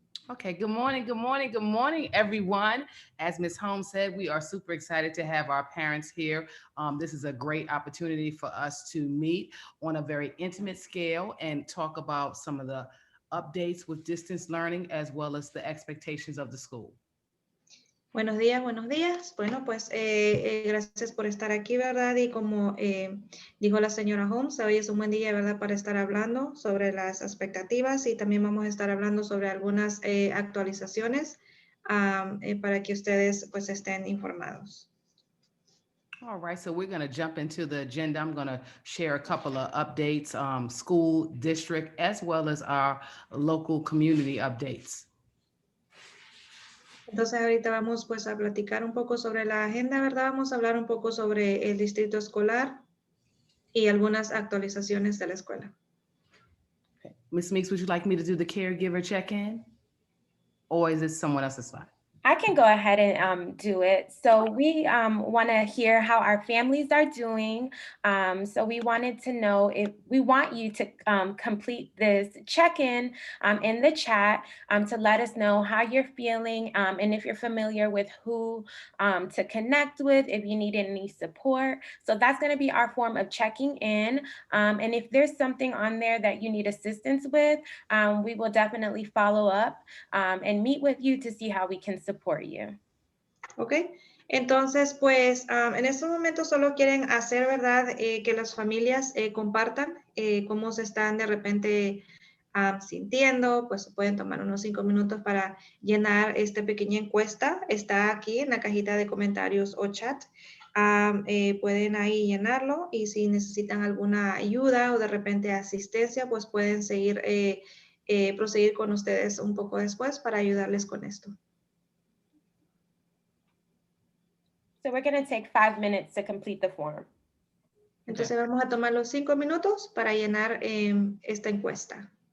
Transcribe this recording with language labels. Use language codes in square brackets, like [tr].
[en] Okay, good morning, good morning, good morning, everyone. As Ms. Holmes said, we are super excited to have our parents here. This is a great opportunity for us to meet on a very intimate scale and talk about some of the updates with distance learning as well as the expectations of the school. [es] Buenos días, buenos días. Bueno, pues gracias por estar aquí, ¿verdad? Y como dijo la señora Holmes, hoy es un buen día, ¿verdad? Para estar hablando sobre las expectativas y también vamos a estar hablando sobre algunas actualizaciones para que ustedes pues estén informados. [en] All right, so we're going to jump into the agenda. I'm going to share a couple of updates, school, district, as well as our local community updates. [es] Entonces ahorita vamos pues a platicar un poco sobre la agenda, ¿verdad? Vamos a hablar un poco sobre el distrito escolar y algunas actualizaciones de la escuela. [en] Okay. Ms. Meakes, would you like me to do the caregiver check-in? Or is it someone else's slide? I can go ahead and do it. So we want to hear how our families are doing. So we wanted to know if we want you to complete this check-in in the chat to let us know how you're feeling and if you're familiar with who to connect with, if you need any support. So that's going to be our form of checking in. And if there's something on there that you need assistance with, we will definitely follow up and meet with you to see how we can support you. [es] Ok, entonces pues en estos momentos solo quieren hacer, ¿verdad? Que las familias compartan cómo se están de repente sintiendo, pues pueden tomar unos 5 minutos para llenar esta pequeña encuesta. Está aquí en la cajita de comentarios o chat. Pueden ahí llenarlo y si necesitan alguna ayuda o de repente asistencia, pues pueden seguir, proseguir con ustedes un poco después para ayudarles con esto. [en] So we're going to take 5 minutes to complete the form. [es] Entonces vamos a tomar los 5 minutos para llenar esta encuesta.